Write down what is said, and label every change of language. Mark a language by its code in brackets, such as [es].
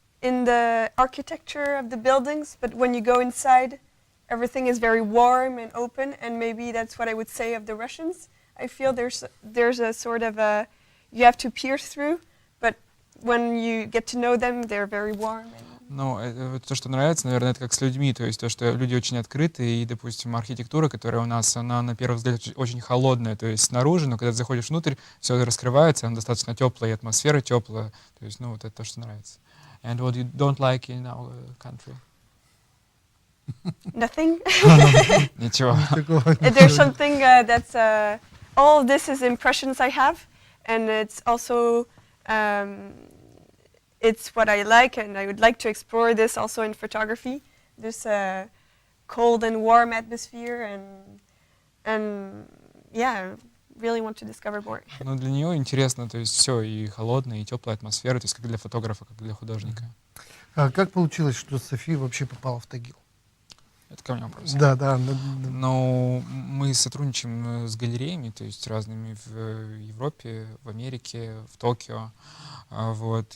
[en] in the architecture of the buildings, but when you go inside, everything is very warm and open, and maybe that's what I would say of the Russians. I feel there's a sort of a, you have to pierce through, but when you get to know them, they're very warm. [ru] Ну, то, что нравится, наверное, это как с людьми, то есть то, что люди очень открыты, и, допустим, архитектура, которая у нас, она на первый взгляд очень холодная, то есть снаружи, но когда ты заходишь внутрь, все раскрывается, она достаточно теплая, и атмосфера теплая, то есть, ну, вот это то, что нравится. [en] And what you don't like in our country? Nothing. [ru] Ничего. [en] There's something that's, all of this is impressions I have, and it's also, it's what I like, and I would like to explore this also in photography. This cold and warm atmosphere, and yeah, really want to discover more. [ru] Ну, для нее интересно, то есть все, и холодная, и теплая атмосфера, то есть как для фотографа, как для художника. А как получилось, что София вообще попала в Тагил? Это ко мне вопрос. Да, да. Но мы сотрудничаем с галереями, то есть разными в Европе, в Америке, в Токио. Вот.